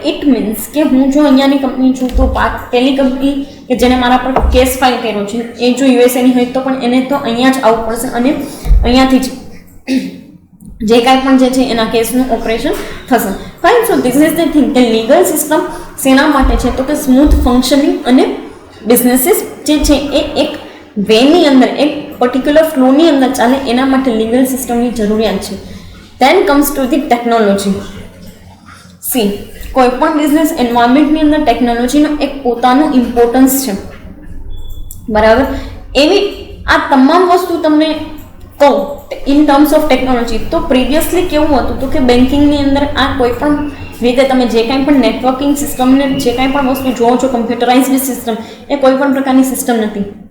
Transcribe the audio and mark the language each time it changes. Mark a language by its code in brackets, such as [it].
[en] it means [gu] કે હું જો અહીંયાની કંપની છું તો પેલી કંપની કે જેને મારા પર કેસ ફાઇલ કર્યો છે એ જો યુએસએની હોય તો પણ એને તો અહીંયા જ આવવું પડશે અને અહીંયાથી જ જે કાંઈ પણ જે છે એના કેસનું ઓપરેશન થશે. Fine. [en] so this is the thing [gu] કે લીગલ સિસ્ટમ શેના માટે છે તો કે સ્મૂથ ફંક્શનિંગ અને બિઝનેસીસ જે છે એ એક વેની અંદર એક પર્ટિક્યુલર ફ્લોની અંદર ચાલે એના માટે લીગલ સિસ્ટમની જરૂરિયાત છે. [en] Then comes to the technology. [gu] See, કોઈ પણ બિઝનેસ એન્વાયરમેન્ટની અંદર ટેકનોલોજીનો એક પોતાનું ઇમ્પોર્ટન્સ છે, બરાબર. એવી આ તમામ વસ્તુ તમને કહું [en] in terms of technology [gu] તો પ્રિવિયસલી કેવું હતું તો કે બેન્કિંગની અંદર આ કોઈ પણ રીતે તમે જે કાંઈ પણ નેટવર્કિંગ સિસ્ટમને જે કાંઈ પણ વસ્તુ જોવો છો કમ્પ્યુટરાઇઝડ સિસ્ટમ એ કોઈ પણ પ્રકારની સિસ્ટમ નથી.